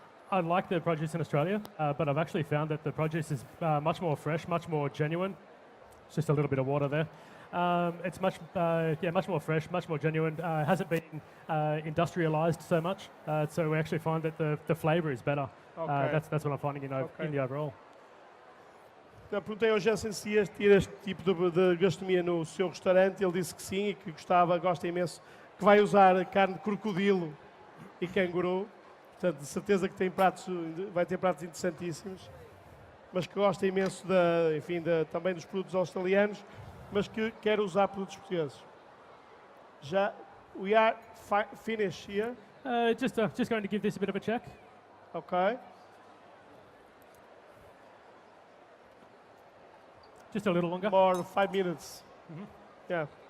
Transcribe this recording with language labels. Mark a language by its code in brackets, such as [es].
[en] I like the produce in Australia, but I've actually found that the produce is much more fresh, much more genuine. It's just a little bit of water there. It's much more fresh, much more genuine. Hasn't been industrialized so much, so we actually find that the flavour is better. Okay. That's what I'm finding in the overall. [pt] Eu perguntei ao Jensen se ia ter este tipo de gastronomia no seu restaurante. Ele disse que sim e que gosta imenso, que vai usar carne de crocodilo e canguru. Portanto, de certeza que vai ter pratos interessantíssimos, mas que gosta imenso também dos produtos australianos, mas que quer usar produtos portugueses. [en] Já, we are finished here. Just going to give this a bit of a check. Okay. Just a little longer. More 5 minutes. Yeah.